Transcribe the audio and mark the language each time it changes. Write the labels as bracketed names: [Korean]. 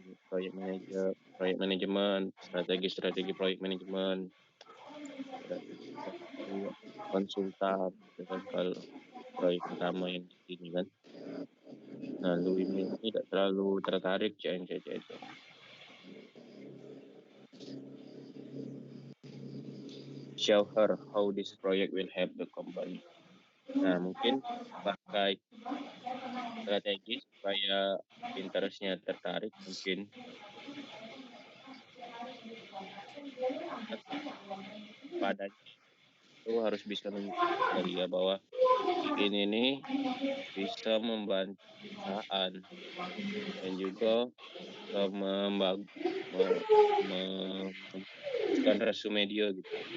[Indonesian] Proyek manajer, proyek manajemen, strategi proyek manajemen, strategi konsultan, itu kan kalau proyek utama yang di sini kan. Nah, Louis ini tidak terlalu tertarik itu. [English] Show her how this project will help the company. [Indonesian] Nah, mungkin pakai strategi supaya interestnya tertarik, mungkin padanya itu harus bisa menunjukkan ke dia bahwa ini nih bisa membantu perusahaan dan juga membaguskan resume dia gitu.